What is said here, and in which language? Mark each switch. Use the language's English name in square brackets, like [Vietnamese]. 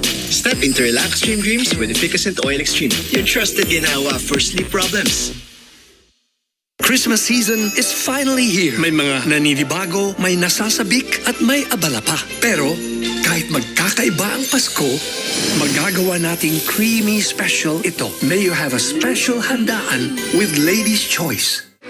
[English] Step into relaxed dream dreams with Efficacent Oil Extreme, your trusted ginawa for sleep problems. Christmas season is finally here. [Filipino] May mga naninibago, may nasasabik at may abala pa. Pero kahit magkakaiba ang Pasko, magagawa nating [English] creamy special [Filipino] ito. [English] May you have a special handaan with Lady's Choice.